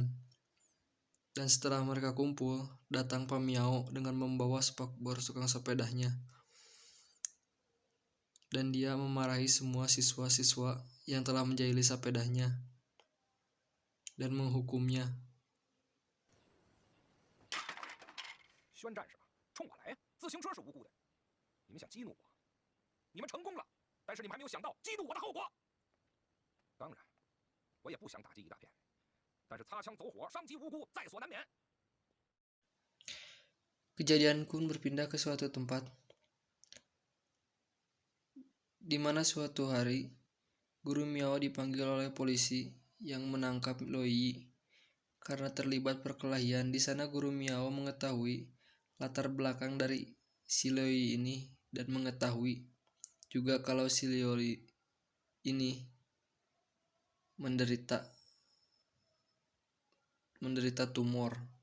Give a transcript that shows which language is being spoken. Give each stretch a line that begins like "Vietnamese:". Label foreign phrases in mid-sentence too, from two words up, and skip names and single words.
Indonesian: Dan setelah mereka kumpul, datang Pak Miao dengan membawa spakbor tukang sepedanya. Dan dia memarahi semua siswa-siswa yang telah menjahili sepedanya dan menghukumnya.
Chinese: 宣战士们，冲我来呀！自行车是无辜的，你们想激怒我，你们成功了，但是你们还没有想到激怒我的后果。当然，我也不想打击一大片，但是擦枪走火、伤及无辜在所难免。
Indonesian: Kejadian pun berpindah ke suatu tempat, di mana suatu hari Guru Miao dipanggil oleh polisi yang menangkap Loi karena terlibat perkelahian. Di sana Guru Miao mengetahui latar belakang dari si Loi ini dan mengetahui juga kalau si Loi ini menderita tumor.